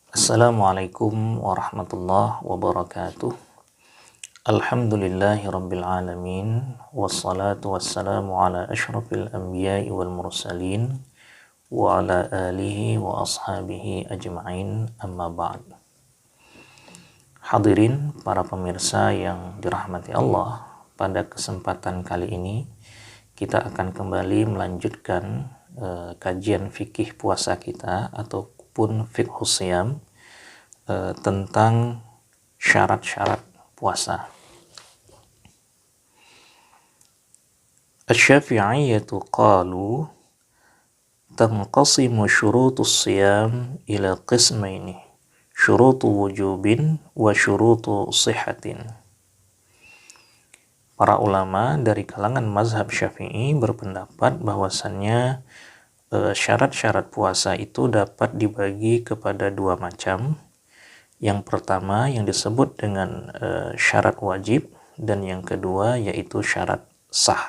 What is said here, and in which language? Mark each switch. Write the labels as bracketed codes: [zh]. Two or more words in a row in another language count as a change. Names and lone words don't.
[ar] السلام عليكم ورحمة الله وبركاته. الحمد لله رب العالمين. والصلاة والسلام على أشرف الأنبياء والمرسلين وعلى آله وأصحابه أجمعين أما بعد. [id] Hadirin para pemirsa yang dirahmati Allah, pada kesempatan kali ini kita akan kembali melanjutkan kajian fikih puasa kita ataupun [ar] فقه الصيام [id] tentang syarat-syarat puasa. [ar] الشافعية قالوا تنقسم شروط الصيام إلى قسمين شروط وجوب وشروط صحة. [id] Para ulama dari kalangan mazhab Syafi'i berpendapat bahwasannya syarat-syarat puasa itu dapat dibagi kepada dua macam. Yang pertama yang disebut dengan syarat wajib, dan yang kedua yaitu syarat sah.